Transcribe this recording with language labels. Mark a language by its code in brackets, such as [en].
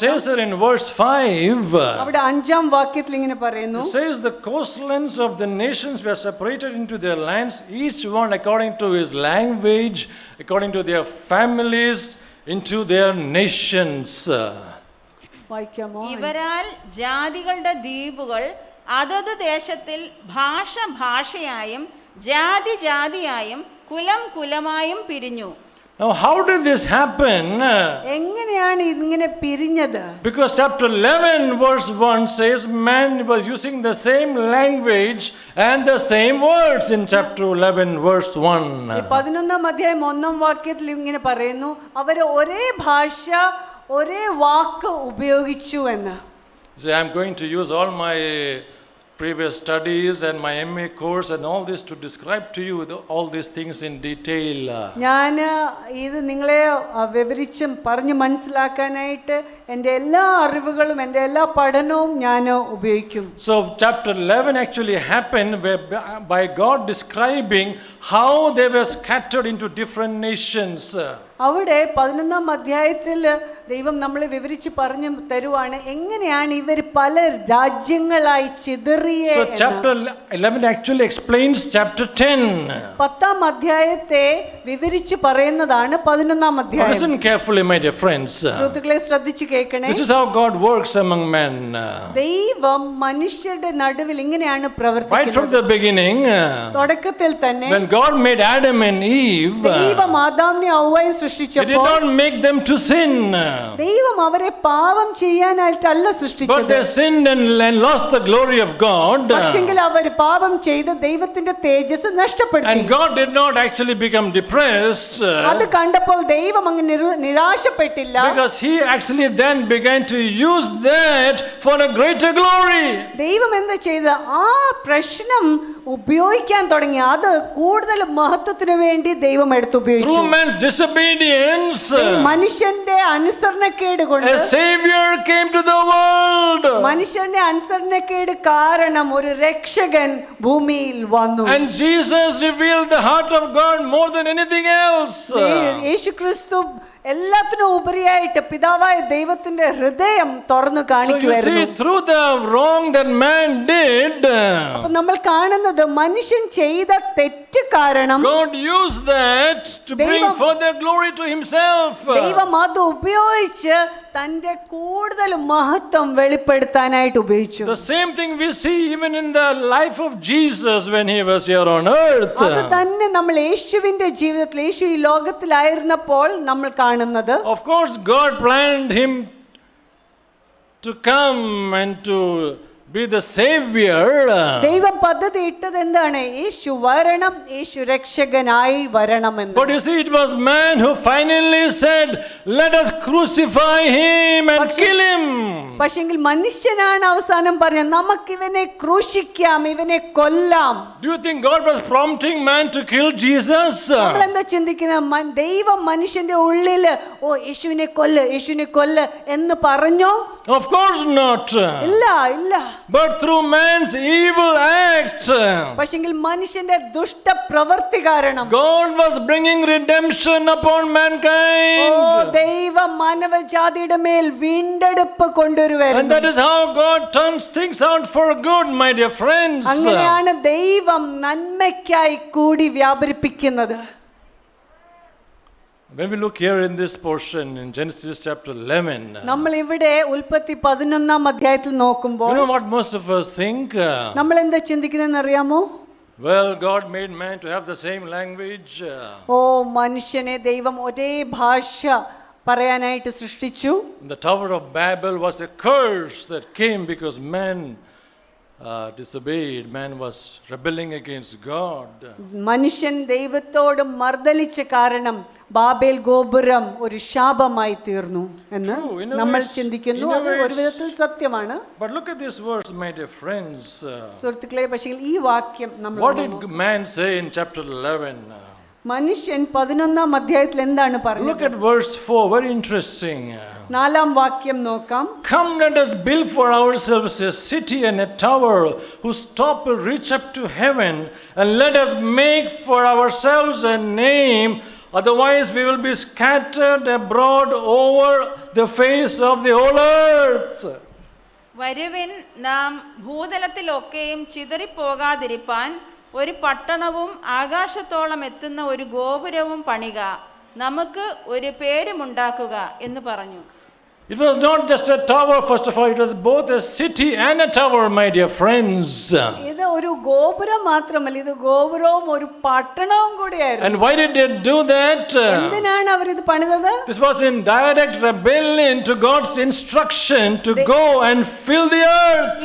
[en] says here in verse 5, [ml] അവിടെ 5-ാം വാക്യത്തിൽ ഇങ്ങനെ പറയുന്നു, [en] it says the coastlands of the nations were separated into their lands, each one according to his language, according to their families, into their nations. [ml] വായിക്കാമോ? ഇവരാൽ ജാതികളുടെ ദ്വീപുകൾ അതത് ദേശത്തിൽ ഭാഷയായും ജാതിയായും കുലമായും പിരിഞ്ഞു. [en] Now how did this happen? [ml] എങ്ങനെയാണ് ഇങ്ങനെ പിരിഞ്ഞത്? [en] Because chapter 11 verse 1 says man was using the same language and the same words in chapter 11 verse 1. [ml] 11-ാം അധ്യായം 1-ാം വാക്യത്തിൽ ഇങ്ങനെ പറയുന്നു, അവര് ഒരേ ഭാഷ ഒരേ വാക്ക് ഉപയോഗിച്ചു എന്ന്. [en] So I'm going to use all my previous studies and my MA course and all this to describe to you all these things in detail. [ml] ഞാൻ ഇത് നിങ്ങളെ വിവരിച്ചും പറഞ്ഞ് മനസ്സിലാക്കാനായിട്ട് എൻ്റെ എല്ലാ അറിവുകളും എൻ്റെ എല്ലാ പഠനവും ഞാൻ ഉപയോഗിക്കും. [en] So chapter 11 actually happened by God describing how they were scattered into different nations. [ml] അവിടെ 11-ാം അധ്യായത്തിൽ ദൈവം നമ്മളെ വിവരിച്ച് പറഞ്ഞു തരുവാണ് എങ്ങനെയാണ് ഇവർ പല രാജ്യങ്ങളായി ചിതറിയേ. [en] So chapter 11 actually explains chapter 10. [ml] 10-ാം അധ്യായത്തെ വിവരിച്ച് പറയുന്നതാണ് 11-ാം അധ്യായം. [en] Listen carefully, my dear friends. [ml] ശ്രോതാക്കളെ ശ്രദ്ധിച്ച് കേൾക്കണേ. [en] This is how God works among men. [ml] ദൈവം മനുഷ്യരുടെ നടുവിൽ ഇങ്ങനെയാണ് [en] Right from [ml] പ്രവർത്തിക്കുന്നത്. [en] the beginning, [ml] തുടക്കത്തിൽ തന്നെ [en] when God made Adam and Eve, [ml] ദൈവം ആദാമിനെ ഹവ്വയെ [en] He did [ml] സൃഷ്ടിച്ചപ്പോൾ [en] not make them to sin. [ml] ദൈവം അവരെ പാപം ചെയ്യാനായിട്ടല്ല [en] But [ml] സൃഷ്ടിച്ചത്. [en] they sinned and lost the glory of God. [ml] പക്ഷെങ്കിൽ അവർ പാപം ചെയ്ത് ദൈവത്തിന്റെ തേജസ് നഷ്ടപ്പെടുത്തി. [en] And God did not actually become depressed. [ml] അത് കണ്ടപ്പോൾ ദൈവം അങ്ങ് നിരാശപ്പെട്ടില്ല. [en] Because he actually then began to use that for a greater glory. [ml] ദൈവം എന്താ ചെയ്ത് ആ പ്രശ്നം ഉപയോഗിക്കാൻ തുടങ്ങി. അത് കൂടുതൽ മഹത്വത്തിന് വേണ്ടി ദൈവം എടുത്തുപയോഗിച്ചു. [en] Through man's disobedience, [ml] മനുഷ്യന്റെ അനുസരണക്കേട് കൊണ്ട് [en] a savior came to the world. [ml] മനുഷ്യന്റെ അനുസരണക്കേട് കാരണം ഒരു രക്ഷകൻ ഭൂമിയിൽ വന്നു. [en] And Jesus revealed the heart of God more than anything else. [ml] യേശുക്രിസ്തു എല്ലാത്തിനും ഉപരിയായിട്ട് പിതാവായ ദൈവത്തിന്റെ ഹൃദയം തുറന്നു [en] So you [ml] കാണിക്കുവായിരുന്നു. [en] see, through the wrong that man did, [ml] അപ്പൊ നമ്മൾ കാണുന്നത് മനുഷ്യൻ ചെയ്ത തെറ്റ് കാരണം [en] God used that to bring [ml] ദൈവം- [en] further glory to himself. [ml] ദൈവം അത് ഉപയോഗിച്ച് തന്റെ കൂടുതൽ മഹത്വം വെളിപ്പെടുത്താനായിട്ട് ഉപയോഗിച്ചു. [en] The same thing we see even in the life of Jesus when he was here on earth. [ml] അത് തന്നെ നമ്മൾ യേശുവിന്റെ ജീവിതത്തിൽ യേശു ഈ ലോകത്തിലായിരുന്നപ്പോൾ നമ്മൾ കാണുന്നത്. [en] Of course, God planned him to come and to be the savior. [ml] ദൈവം പദ്ധതി ഇട്ടത് എന്താണ്? യേശു വരണം, യേശു രക്ഷകനായി വരണമെന്ന്. [en] But you see, it was man who finally said, let us crucify him and kill him. [ml] പക്ഷെങ്കിൽ മനുഷ്യനാണ് അവസാനം പറഞ്ഞത് നമുക്ക് ഇവനെ ക്രൂശിക്കാം, ഇവനെ കൊല്ലാം. [en] Do you think God was prompting man to kill Jesus? [ml] നമ്മൾ എന്താ ചിന്തിക്കുന്നത്? ദൈവം മനുഷ്യന്റെ ഉള്ളില് യേശുവിനെ കൊല്ല്, യേശുവിനെ കൊല്ല് എന്ന് പറഞ്ഞോ? [en] Of course not. [ml] ഇല്ല, ഇല്ല. [en] But through man's evil act, [ml] പക്ഷെങ്കിൽ മനുഷ്യന്റെ ദുഷ്ടപ്രവൃത്തി കാരണം [en] God was bringing redemption upon mankind. [ml] ദൈവം മാനവജാതിയുടെ മേൽ വീണ്ടെടുപ്പ് [en] And [ml] കൊണ്ടുവരുവായിരുന്നു. [en] that is how God turns things out for good, my dear friends. [ml] അങ്ങനെയാണ് ദൈവം നന്മയ്ക്കായി കൂടി വ്യാപരിപ്പിക്കുന്നത്. [en] When we look here in this portion in Genesis chapter 11, [ml] നമ്മൾ ഇവിടെ ഉൽപ്പത്തി 11 അധ്യായത്തിൽ നോക്കുമ്പോൾ [en] you know what most of us think? [ml] നമ്മൾ എന്താ ചിന്തിക്കുന്നതെന്ന് അറിയാമോ? [en] Well, God made man to have the same language. [ml] മനുഷ്യനെ ദൈവം ഒരേ ഭാഷ പറയാനായിട്ട് സൃഷ്ടിച്ചു. [en] The Tower of Babel was a curse that came because man disobeyed. Man was rebelling against God. [ml] മനുഷ്യൻ ദൈവത്തോട് മർദ്ദലിച്ച കാരണം ബാബേൽ ഗോപുരം ഒരു ശാപമായി തീർന്നു എന്ന് നമ്മൾ ചിന്തിക്കുന്നു. അത് ഒരു വിധത്തിൽ സത്യമാണ്. [en] But look at this verse, my dear friends. [ml] സുഹൃത്തുക്കളെ, പക്ഷേ ഈ വാക്യം നമ്മൾ [en] What did man say in chapter 11? [ml] മനുഷ്യൻ 11 അധ്യായത്തിൽ എന്താണ് [en] Look [ml] പറഞ്ഞത്? [en] at verse 4, very interesting. [ml] 4 വാക്യം നോക്കാം. [en] Come, let us build for ourselves a city and a tower whose top will reach up to heaven, and let us make for ourselves a name, otherwise we will be scattered abroad over the face of the whole earth. [ml] വരുവിൻ, നാം ഭൂതലത്തിലൊക്കെയും ചിതറിപ്പോകാതിരിപ്പാൻ ഒരു പട്ടണവും ആകാശത്തോളം എത്തുന്ന ഒരു ഗോപുരവും പണിക, നമുക്ക് ഒരു പേരുമുണ്ടാക്കുക എന്ന് പറഞ്ഞു. [en] It was not just a tower, first of all, it was both a city and a tower, my dear friends. [ml] ഇത് ഒരു ഗോപുരം മാത്രമല്ല, ഇത് ഗോപുരവും ഒരു പട്ടണവും കൂടിയായിരുന്നു. [en] And why did they do that? [ml] എന്തിനാണ് അവരിത് പണിതത്? [en] This was in direct rebellion to God's instruction to go and fill the earth.